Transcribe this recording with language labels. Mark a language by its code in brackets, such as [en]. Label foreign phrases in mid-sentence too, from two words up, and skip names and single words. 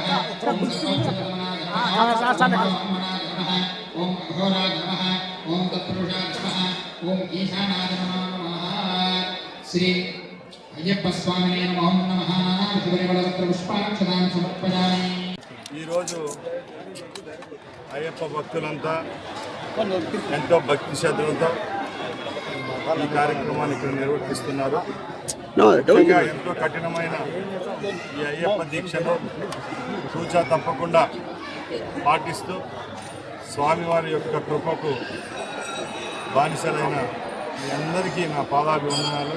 [sa] नमः ओम घोराय नमः ओम तत्पुरुषाय नमः ओम ईशानाय नमः श्री अय्यप्प स्वामिने नमः शिवरिवलवत्र पुष्पाक्षतां समर्पयामि। [te] ఈ రోజు అయ్యప్ప భక్తులంతా ఎంతో భక్తి శ్రద్ధలతో ఈ కార్యక్రమాన్ని ఇక్కడ నిర్వర్తిస్తున్నారు. ఎంతో కఠినమైన ఈ అయ్యప్ప దీక్షను సూచా తప్పకుండా పాటిస్తూ స్వామివారి యొక్క కృపకు బానిసలైన మీ అందరికీ నా పాదాభివందనాలు.